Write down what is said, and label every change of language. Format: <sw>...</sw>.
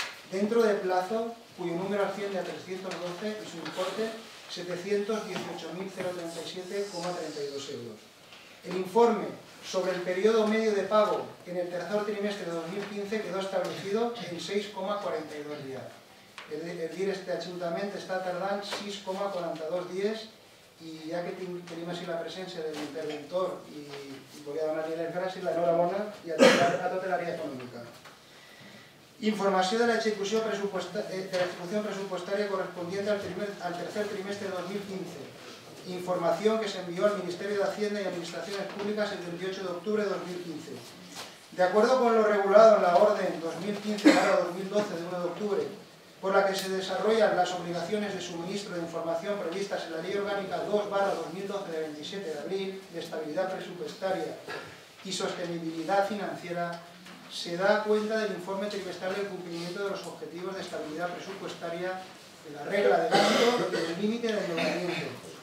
<es>Dentro de plazo, cuyo número asciende a 312 y su importe 718.037,32 euros. El informe sobre el periodo medio de pago en el tercer trimestre de 2015 quedó establecido en 6,42 días.</es> <ca>El dir este Ajuntament està tardant 6,42 dies i ja que tenim així la presència de l'interventor i volia donar-li les gràcies, l'enhorabona i a tota l'àrea econòmica. Informació de l'execució pressupostària</ca> <es>correspondiente</es> <ca>al tercer trimestre de 2015.</ca> <es>Información que se envió al Ministerio de Hacienda y Administraciones Públicas el 28 de octubre de 2015. De acuerdo con lo regulado en la Orden 2015/2012 de 1 de octubre, por la que se desarrollan las obligaciones de suministro de información previstas en la Ley Orgánica 2/2012 de 27 de abril de Estabilidad Presupuestaria y Sostenibilidad Financiera, se da cuenta del informe trimestral del cumplimiento de los objetivos de estabilidad presupuestaria, de la regla de gasto y del límite de endeudamiento.</es>